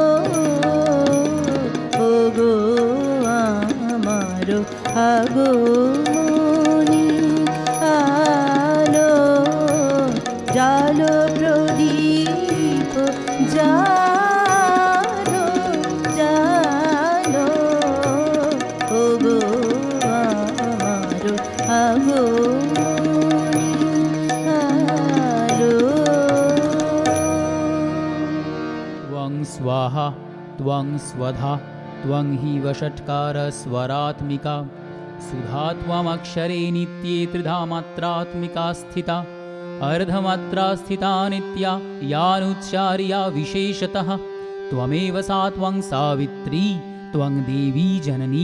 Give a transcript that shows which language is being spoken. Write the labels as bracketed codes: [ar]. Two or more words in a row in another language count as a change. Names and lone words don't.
[bn] ওগো আমার আগো মনি আলো জালো প্রদীপ জালো জালো ওগো আমার আগো মনি আলো [sa] त्वं स्वाहा त्वं स्वधा त्वं हि वषट्कार स्वरात्मिका सुधा त्वमक्षरे नित्ये त्रिधा मात्रात्मिका स्थिता अर्धमात्रा स्थिता नित्या यानुच्चार्या विशेषतः त्वमेव सा त्वं सावित्री त्वं देवी जननी